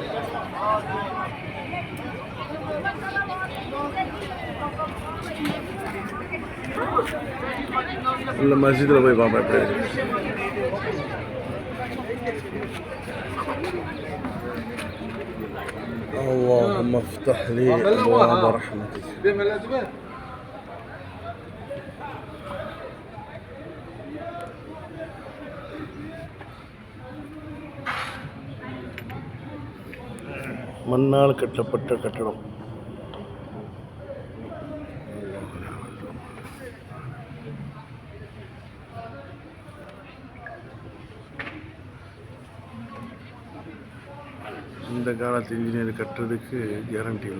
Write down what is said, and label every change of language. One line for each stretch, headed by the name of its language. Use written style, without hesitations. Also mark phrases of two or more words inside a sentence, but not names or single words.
Arabic: المسجد اللي بابا اللهم افتح لي أبواب رحمتك.
Tamil: மண்ணால் கட்டப்பட்ட கட்டடம். இந்த காலத்து இன்ஜினியர் கட்டுறதுக்கு கேரண்டி இல்லை.